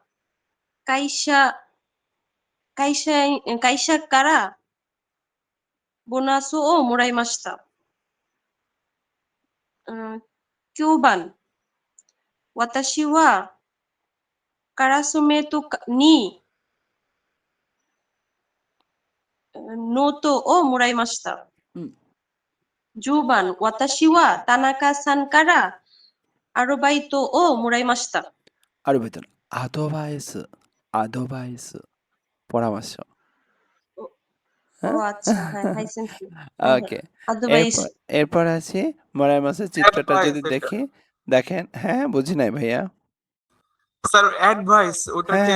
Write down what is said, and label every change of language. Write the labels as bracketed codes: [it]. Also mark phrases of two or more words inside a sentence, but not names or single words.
[ja] 会社からボーナスをもらいました。9番、私はクラスメートにノートをもらいました。10番、私は田中さんからアルバイトをもらいました。アルバイトのアドバイス পরামর্শ। [bn] ও আচ্ছা, হ্যাঁ, [ja] はい 先生. [bn] ওকে, অ্যাডভাইস। এরপর আছে মোরাইমাসের চিত্রটা যদি Advice এটা। দেখেন, হ্যাঁ, বুঝি নাই ভাইয়া। স্যার অ্যাডভাইস, ওটাকে